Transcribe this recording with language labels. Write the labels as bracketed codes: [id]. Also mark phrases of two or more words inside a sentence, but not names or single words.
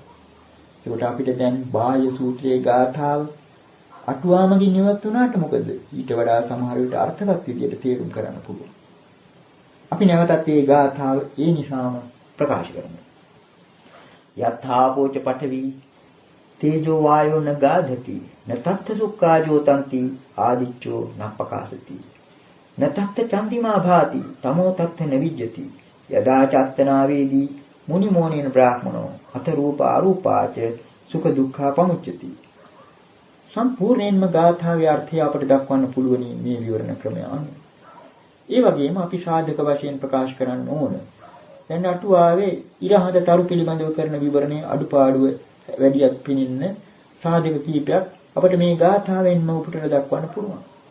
[si] ඒකට අපිට දැන් බාහ්‍ය සූත්‍රයේ ගාථාව අටුවාමකින් ඉවත් වුණාට මොකද? ඊට වඩා සමහර විට අර්ථවත් විදියට තේරුම් කරන්න පුළුවන්. අපි නැවතත් මේ ගාථාව ඒ නිසාම ප්‍රකාශ කරමු. [pi] යථාපෝච පඨවි තේජෝ වායෝ න ගාධති නතත්ථ සුක්ඛාජෝ තන්ති ආදිච්චෝ නප්පකාසති නතත්ථ චන්දිමා භාති තමෝ තත්ථ නවිජ්ජති යදා චත්තනා වේදී මුනි මොණේන බ්‍රාහ්මනෝ අත රූප අරූපාච සුඛ දුක්ඛා පමුච්චති. [si] සම්පූර්ණයෙන්ම ගාථාවේ අර්ථය අපට දක්වන්න පුළුවන් මේ විවරණ ක්‍රමය අනුව. ඒ වගේම අපි සාධක වශයෙන් ප්‍රකාශ කරන්න ඕන. දැන් අටුවාවේ ඉරහඳ තරු පිළිබඳව කරන විවරණයේ අඩුපාඩුව වැඩියක් පිනින්න සාධක කීපයක් අපිට මේ ගාථාවෙන්ම උපුටලා දක්වන්න පුළුවන්.